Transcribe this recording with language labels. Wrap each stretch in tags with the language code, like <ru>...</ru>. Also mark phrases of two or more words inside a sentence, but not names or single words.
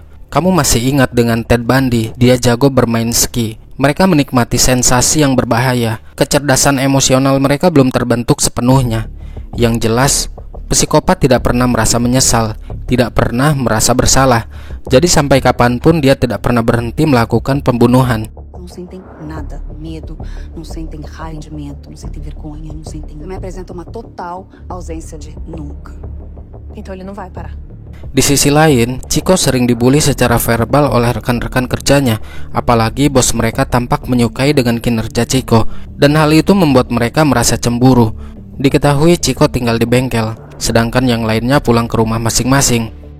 <id>Kamu masih ingat dengan Ted Bundy, dia jago bermain ski. Mereka menikmati sensasi yang berbahaya. Kecerdasan emosional mereka belum terbentuk sepenuhnya. Yang jelas, psikopat tidak pernah merasa menyesal, tidak pernah merasa bersalah. Jadi sampai kapanpun dia tidak pernah berhenti melakukan pembunuhan."</id> <pt>Não sentem nada, medo, não sentem arrependimento, não sentem vergonha, não sentem... Me apresenta uma total ausência de nunca. Então ele não vai parar.</pt> <id>Di sisi lain, Chico sering dibully secara verbal oleh rekan-rekan kerjanya, apalagi bos mereka tampak menyukai dengan kinerja Chico, dan hal itu membuat mereka merasa cemburu. Diketahui Chico tinggal di bengkel, sedangkan yang lainnya pulang ke rumah masing-masing.</id>